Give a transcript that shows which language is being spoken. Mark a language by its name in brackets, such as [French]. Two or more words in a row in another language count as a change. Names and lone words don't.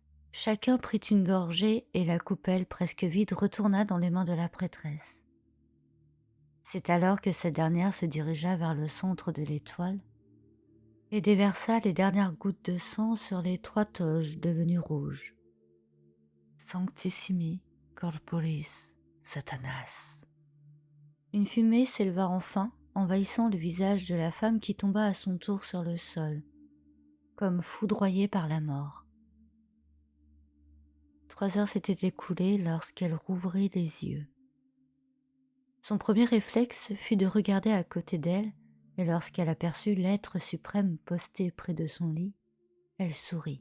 [French] Chacun prit une gorgée et la coupelle presque vide retourna dans les mains de la prêtresse. C'est alors que cette dernière se dirigea vers le centre de l'étoile et déversa les dernières gouttes de sang sur les 3 toges devenues rouges. [Latin] Sanctissimi corporis Satanas. [French] Une fumée s'éleva enfin, envahissant le visage de la femme qui tomba à son tour sur le sol, comme foudroyée par la mort. 3 heures s'étaient écoulées lorsqu'elle rouvrit les yeux. Son premier réflexe fut de regarder à côté d'elle, et lorsqu'elle aperçut l'être suprême posté près de son lit, elle sourit.